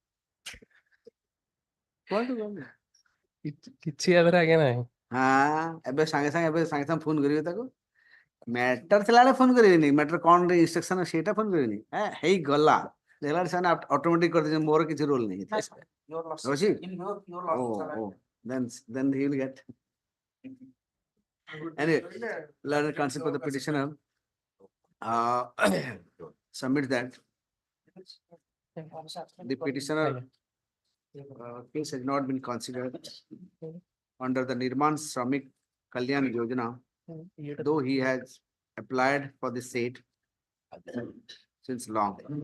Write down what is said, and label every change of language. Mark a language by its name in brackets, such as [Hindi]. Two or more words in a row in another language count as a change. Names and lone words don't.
[Odia] କିଛି ଆଦରେ ଆଜ୍ଞା ନାହିଁ ହଁ ଏବେ ସାଙ୍ଗେ ଫୋନ କରିବେ ତାକୁ ମ୍ୟାଟର ଥିଲା ବେଳେ ଫୋନ କରିବେନି ମ୍ୟାଟର କଣ ଇନଷ୍ଟ୍ରକ୍ସନ ସେଇଟା ଫୋନ କରିବେନି ହେଇ ଗଲା ଦେଖିଲା ସେମାନେ ଅଟୋମେଟିକ କରିଦେଇଛନ୍ତି ମୋର କିଛି ରୋଲ ନାହିଁ [English] Your loss. [Odia] ଅଛି [English] In your loss. then he will get anyway learned concept of the petitioner submit that the petitioner case has not been considered under the Nirman Shramik Kalyan Yojana, though he has applied for the seat since long.